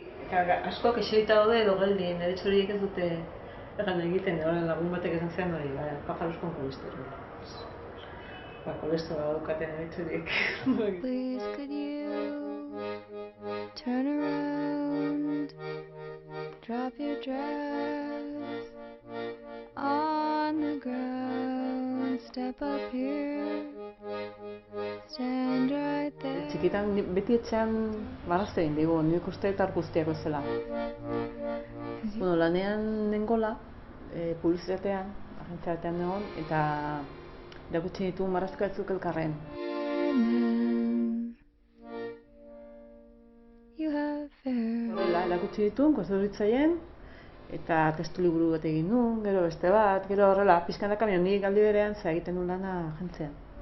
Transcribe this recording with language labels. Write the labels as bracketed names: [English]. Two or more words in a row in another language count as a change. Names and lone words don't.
[Basque] Asko kexeita daude edo geldi, nire txoriek ez dute egan egiten, lagun batek esan zean hori, [Spanish] pájaros con colesterol. [Basque] Kolesterola daukaten nire txoriek. [English] Please could you turn around, drop your dress on the ground, step up here, stand right there. [Basque] Txikitan beti etxean marrazte egin digu, nik uste eta guztiak bezala. Lanean nengola, publizitatean, agentzia batean egon, eta erakutsi ditu marrazka batzuk elkarren. Horrela, erakutsi ditu, konstruitzaien, eta testu liburu bat egin nuen, gero beste bat, gero horrela, pixkanaka nik aldi berean ze egiten nuen lana agentzian.